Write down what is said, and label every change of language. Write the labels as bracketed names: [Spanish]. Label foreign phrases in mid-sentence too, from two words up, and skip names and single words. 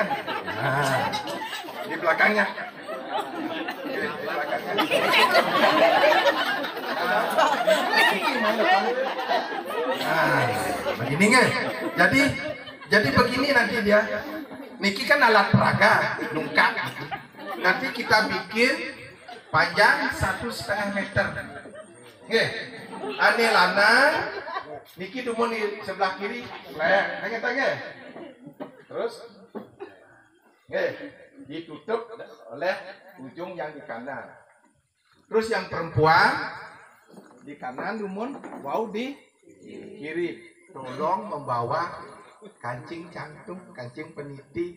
[Indonesian] Nah, di belakangnya. Nah, begini nggak? Jadi begini nanti dia. Niki kan alat peraga, nungkak. Nanti kita bikin panjang 1,5 meter. [Balinese] Ane lanang, Niki dumun [Indonesian] di sebelah kiri, tanya. Terus, ditutup oleh ujung yang di kanan. Terus yang perempuan di kanan dumun, wow di kiri. Tolong membawa kancing cantum, kancing peniti.